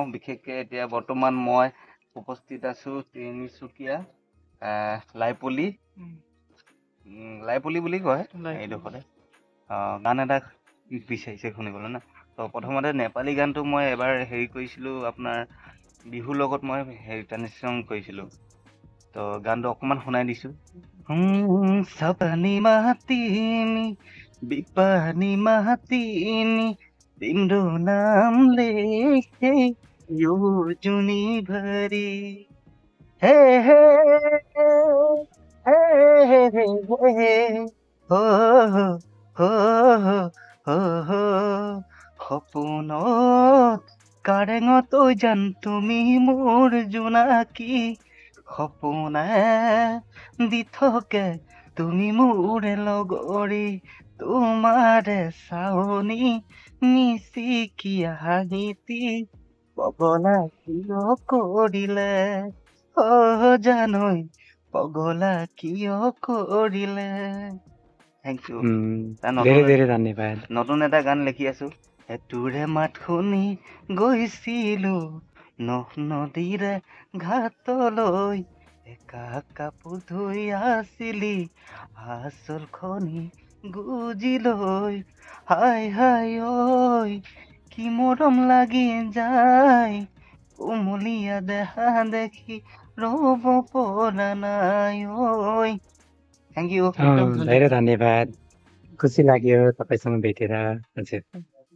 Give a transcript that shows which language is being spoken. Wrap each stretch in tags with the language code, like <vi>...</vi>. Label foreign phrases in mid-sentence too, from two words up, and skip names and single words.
<as>বিশেষকে এতিয়া বৰ্তমান মই উপস্থিত আছো তিনিচুকীয়া লাইপলি লাইপলি বুলি কয় এইডোখৰতে। গান এটা বিচাৰিছে শুনিবলৈ না। তো প্ৰথমতে নেপালী গানটো মই এবাৰ হেৰি কৰিছিলো, আপোনাৰ বিহুৰ লগত মই হেৰি ট্ৰান্সলেশ্যন কৰিছিলো। তো গানটো অকমান শুনাই দিছো।</as> <ne>सपनी महतिनी, बिपनी महतिनी, तिम्रो नाम लेखे योजुनी भरी. Hey hey hey hey hey, ho ho ho ho ho,</ne> <as>সপোনত কাৰেঙত জান তুমি মোৰ জোনাকী, সপোনে দি থাকে তুমি মোৰে লগৰী, তোমাৰে চাৱনি নিচিকি হাঁহিতি পগলা কিয় কৰিলে, জানৈ পগলা কিয় কৰিলে।</as> <en>thank you.</en> <ne>धेरै धेरै धन्यवाद।</ne> <as>নতুন এটা গান লিখি আছো। তোৰে মাত শুনি গৈছিলো নদীৰে ঘাটলৈ, একা কাপোৰ ধুই আছিলি আচল খনি গুজিলৈ, হাই হাই ঐ কি মৰম লাগি যায়, কুমলীয়া দেহা দেখি ৰ'ব পৰা নাই ঐ।</as> <en>thank you.</en> <ne>धेरै धन्यवाद। खुसी लाग्यो तपाईँसँग भेटेर। हजुर।</ne>